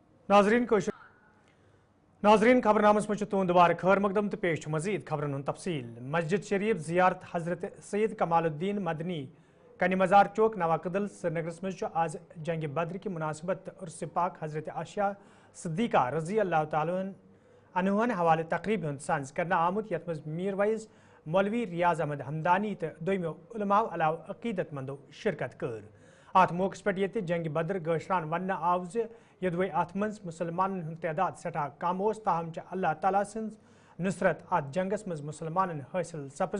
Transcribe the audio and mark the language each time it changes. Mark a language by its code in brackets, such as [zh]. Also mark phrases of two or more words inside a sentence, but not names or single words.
[ks] नाजरीन खबरनामस में तुंद दुबारा खैर मकदम तो पेश मजीद खबरन हूं तफसील। मस्जिद शरीफ जियारत हजरत सैयद कमालुद्दीन मदनी कनी मजार चौक नवाकदल श्रीनगर में आज जंग बद्र की मुनासिबत उर्स पाक हजरत आयशा सिद्दीका [ar] رضي الله تعالى عنها [ks] हवाले तकरीब सांस करना आमुत यथ मज मीर वैस मौलवी रियाज अहमद हमदानी तो दोमो उलमा अलाव अकीदत मंदो शिरकत कर। अत मौके पे ये जंग बद्र गशरान वन आव यदवे अत मज मुसलमान तदाद सठा कम ताहम अल्लाह ताला सज नुसरत अत जंगस मज मुसलमान हासिल सपजम।